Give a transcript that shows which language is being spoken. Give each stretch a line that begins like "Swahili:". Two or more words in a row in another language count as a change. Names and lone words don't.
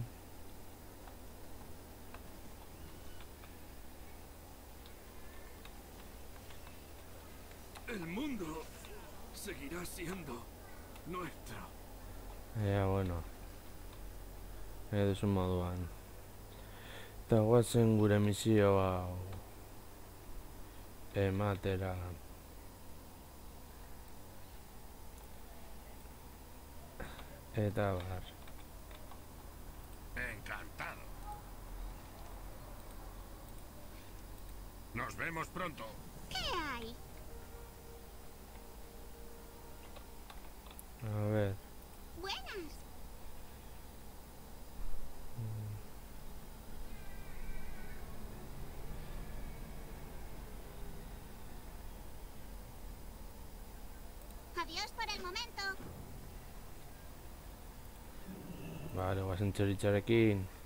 Spanish: El mundo seguirá siendo nuestro. Ya,
Basque: bueno. Duzun moduan. Eta guazen gure misio hau ematera. Eta bar.
Spanish: Encantado. Nos vemos pronto. ¿Qué hay? A ver. Buenas. Adiós por el momento. Vale,
Basque: guazen txoritxarekin.